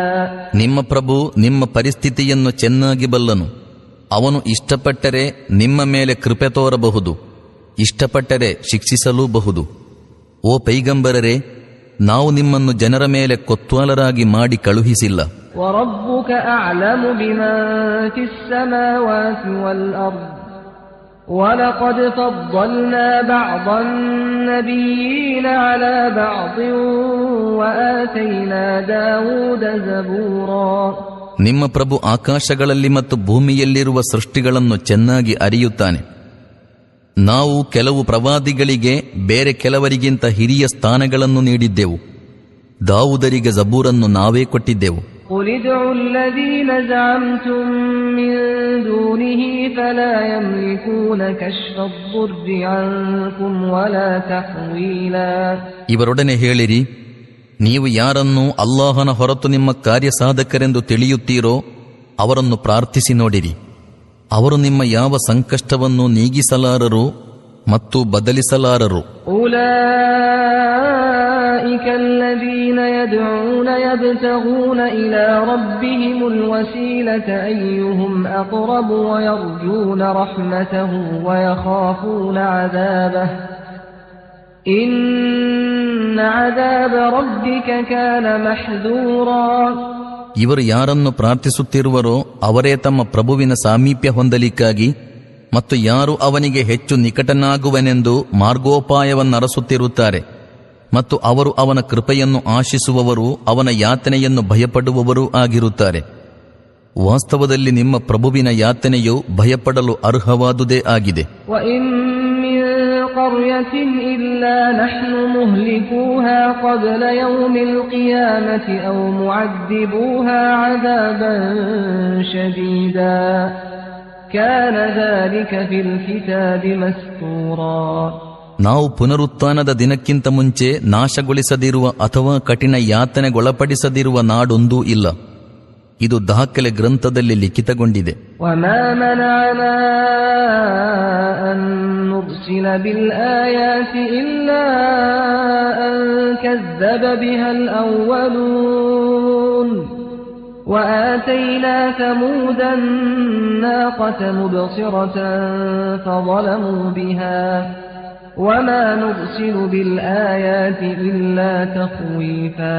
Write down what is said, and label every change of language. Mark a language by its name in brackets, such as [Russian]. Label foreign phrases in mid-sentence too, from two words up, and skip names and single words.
[Kannada] ನಿಮ್ಮ ಪ್ರಭು ನಿಮ್ಮ ಪರಿಸ್ಥಿತಿಯನ್ನು ಚೆನ್ನಾಗಿ ಬಲ್ಲನು. ಅವನು ಇಷ್ಟಪಟ್ಟರೆ ನಿಮ್ಮ ಮೇಲೆ ಕೃಪೆ ತೋರಬಹುದು, ಇಷ್ಟಪಟ್ಟರೆ ಶಿಕ್ಷಿಸಲೂಬಹುದು. ಓ ಪೈಗಂಬರರೇ, ನಾವು ನಿಮ್ಮನ್ನು ಜನರ ಮೇಲೆ ಕೊತ್ವಾಲರಾಗಿ ಮಾಡಿ ಕಳುಹಿಸಿಲ್ಲ. [Arabic] وَرَبُّكَ أَعْلَمُ بِمَنْ فِي السَّمَاوَاتِ وَالْأَرْضِ وَلَقَدْ فَضَّلْنَا بَعْضَ النَّبِيِّينَ عَلَى بَعْضٍ وَآتَيْنَا دَاوُودَ زَبُورًا. [Kannada] ನಿಮ್ಮ ಪ್ರಭು ಆಕಾಶಗಳಲ್ಲಿ ಮತ್ತು ಭೂಮಿಯಲ್ಲಿರುವ ಸೃಷ್ಟಿಗಳನ್ನು ಚೆನ್ನಾಗಿ ಅರಿಯುತ್ತಾನೆ. ನಾವು ಕೆಲವು ಪ್ರವಾದಿಗಳಿಗೆ ಬೇರೆ ಕೆಲವರಿಗಿಂತ ಹಿರಿಯ ಸ್ಥಾನಗಳನ್ನು ನೀಡಿದ್ದೆವು. ದಾವೂದರಿಗೆ ಜಬೂರನ್ನು ನಾವೇ ಕೊಟ್ಟಿದ್ದೆವು. [Arabic] قُلِ ادْعُوا الَّذِينَ زَعَمْتُم مِّن دُونِهِ فَلَا يَمْلِكُونَ كَشْفَ الضُّرِّ عَنكُمْ وَلَا تَحْوِيلًا. [Kannada] ಇವರೊಡನೆ ಹೇಳಿರಿ, ನೀವು ಯಾರನ್ನು ಅಲ್ಲಾಹನ ಹೊರತು ನಿಮ್ಮ ಕಾರ್ಯಸಾಧಕರೆಂದು ತಿಳಿಯುತ್ತೀರೋ ಅವರನ್ನು ಪ್ರಾರ್ಥಿಸಿ ನೋಡಿರಿ. ಅವರು ನಿಮ್ಮ ಯಾವ ಸಂಕಷ್ಟವನ್ನು ನೀಗಿಸಲಾರರು ಮತ್ತು ಬದಲಿಸಲಾರರು. [Arabic] أُولَئِكَ الَّذِينَ يَدْعُونَ يَبْتَغُونَ إِلَى رَبِّهِمُ الْوَسِيلَةَ أَيُّهُمْ أَقْرَبُ وَيَرْجُونَ رَحْمَتَهُ وَيَخَافُونَ عَذَابَهُ إِنَّ عَذَابَ رَبِّكَ كَانَ مَحْذُورًا. [Kannada] ಇವರು ಯಾರನ್ನು ಪ್ರಾರ್ಥಿಸುತ್ತಿರುವರೋ ಅವರೇ ತಮ್ಮ ಪ್ರಭುವಿನ ಸಾಮೀಪ್ಯ ಹೊಂದಲಿಕ್ಕಾಗಿ ಮತ್ತು ಯಾರು ಅವನಿಗೆ ಹೆಚ್ಚು ನಿಕಟನಾಗುವನೆಂದು ಮಾರ್ಗೋಪಾಯವನ್ನರಸುತ್ತಿರುತ್ತಾರೆ ಮತ್ತು ಅವರು ಅವನ ಕೃಪೆಯನ್ನು ಆಶಿಸುವವರು ಅವನ ಯಾತನೆಯನ್ನು ಭಯಪಡುವವರೂ ಆಗಿರುತ್ತಾರೆ. ವಾಸ್ತವದಲ್ಲಿ ನಿಮ್ಮ ಪ್ರಭುವಿನ ಯಾತನೆಯು ಭಯಪಡಲು ಅರ್ಹವಾದುದೇ ಆಗಿದೆ. [Arabic] قرية إلا نحن مهلكوها قبل يوم القيامة أو معذبوها عذابا شديدا كان ذلك في الكتاب مسطورا. [Kannada] ನಾವು ಪುನರುತ್ಥಾನದ ದಿನಕ್ಕಿಂತ ಮುಂಚೆ ನಾಶಗೊಳಿಸದಿರುವ ಅಥವಾ ಕಠಿಣ ಯಾತನೆಗೊಳಪಡಿಸದಿರುವ ನಾಡೊಂದೂ ಇಲ್ಲ. ಇದು ದಾಖಲೆ ಗ್ರಂಥದಲ್ಲಿ ಲಿಖಿತಗೊಂಡಿದೆ. [Arabic] وما منعنا أن نرسل بالآيات إلا أن كذب بها الأولون وآتينا ثمود الناقة مبصرة فظلموا بها وما نرسل بالآيات إلا تخويفا.